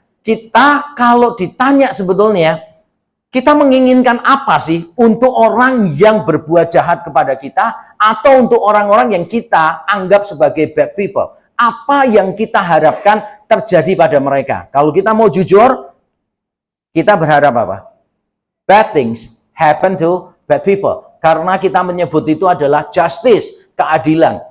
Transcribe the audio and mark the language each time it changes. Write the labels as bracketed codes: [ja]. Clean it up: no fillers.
[id] Kita kalau ditanya sebetulnya, kita menginginkan apa sih untuk orang yang berbuat jahat kepada kita atau untuk orang-orang yang kita anggap sebagai [en] bad people? [id] Apa yang kita harapkan terjadi pada mereka? Kalau kita mau jujur, kita berharap apa? [en] Bad things happen to bad people. [id] Karena kita menyebut itu adalah justice, keadilan.